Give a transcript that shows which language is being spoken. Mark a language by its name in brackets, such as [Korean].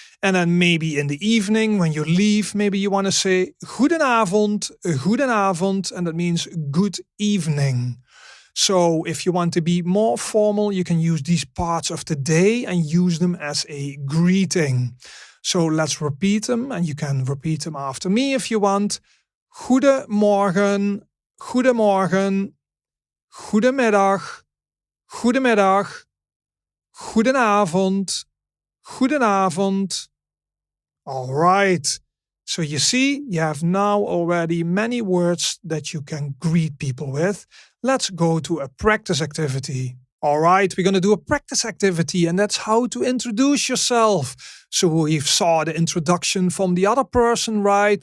[English] And then maybe in the evening when you leave, maybe you want to say goedenavond, goedenavond, and that means good evening. So if you want to be more formal, you can use these parts of the day and use them as a greeting. So let's repeat them, and you can repeat them after me if you want. [Dutch] Goedemorgen, goedemorgen, goedemiddag, goedemiddag, goedenavond, goedenavond. [English] All right. So you see, you have now already many words that you can greet people with. Let's go to a practice activity. All right, we're going to do a practice activity, and that's how to introduce yourself. So we've saw the introduction from the other person, right?